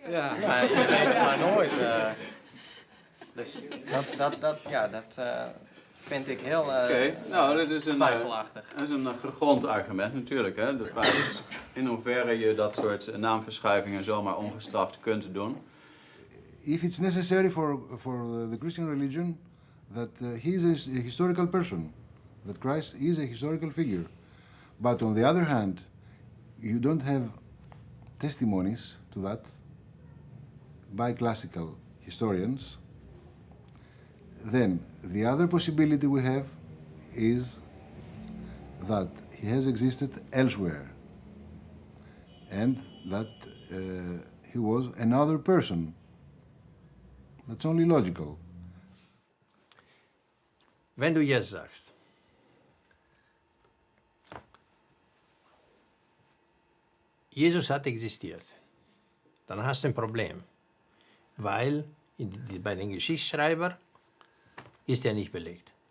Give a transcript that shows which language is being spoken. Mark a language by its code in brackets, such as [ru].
[nl] Ja, je weet het maar nooit. Dus dat vind ik heel Nou, dit is twijfelachtig. Dat is een gegrond argument natuurlijk. Hè? De vraag is in hoeverre je dat soort naamverschuivingen zomaar ongestraft kunt doen. [en] If it's necessary for the Christian religion, that he is a historical person, that Christ is a historical figure. But on the other hand, you don't have testimonies to that by classical historians. Then the other possibility we have is that he has existed elsewhere and that he was another person. That's only logical. [de] Wenn du jetzt sagst, Jesus hat existiert, dann hast du ein Problem, weil bei den Geschichtsschreibern ist er nicht belegt.